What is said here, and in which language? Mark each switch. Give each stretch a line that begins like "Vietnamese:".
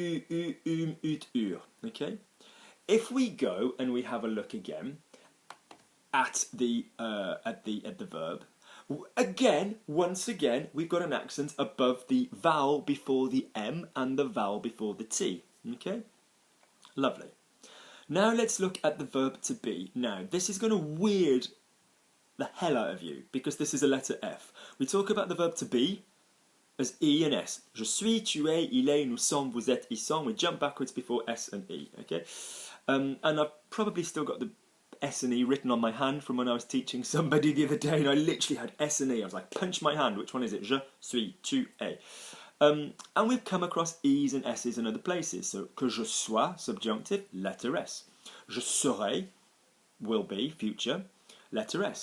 English: Ut, ur. Okay? If we go and we have a look again at the verb, once again, we've got an accent above the vowel before the M and the vowel before the T. Okay? Lovely. Now let's look at the verb to be. Now, this is going to weird the hell out of you because this is a letter F. We talk about the verb to be as E and S.
French: Je suis, tu es, il est, nous sommes, vous êtes, ils sont.
English: We jump backwards before S and E. Okay? And I've probably still got the S and E written on my hand from when I was teaching somebody the other day, and I literally had S and E. I was like, punch my hand. Which one is it?
French: Je suis, tu es.
English: And we've come across E's and S's in other places. So,
French: que je sois,
English: subjunctive, letter S.
French: Je serai,
English: will be, future, letter S.